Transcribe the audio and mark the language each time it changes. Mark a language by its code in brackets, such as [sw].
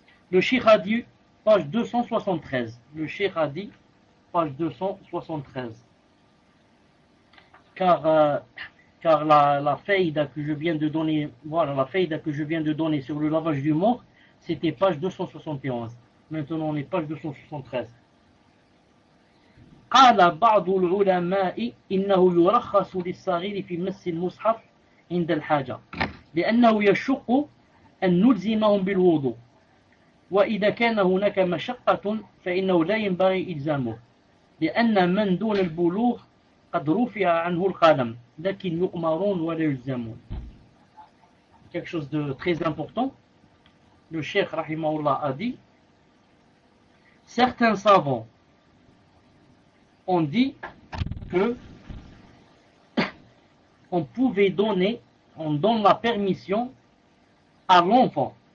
[fr] Le cheikh a dit, page 273. Le cheikh a dit, page 273. Car la faïda que je viens de donner, voilà, la faïda que je viens de donner sur le lavage du mort, c'était page 271. Maintenant, on est page 273. [ar] قال بعض العلماء إنه يرخص للصغير في مس المصحف عند الحاجة لأنه يشق أن نلزمهم بالوضوء وإذا كان هناك مشقة فإنه لا ينبغي إلزامه لأن من دون البلوغ قد رفع عنه القلم لكن يؤمرون ولا يلزمون. [fr] Quelque chose de très important. Le cheikh rahimahullah a dit, certains savants ont dit que on pouvait donner, on donne la permission à l'enfant.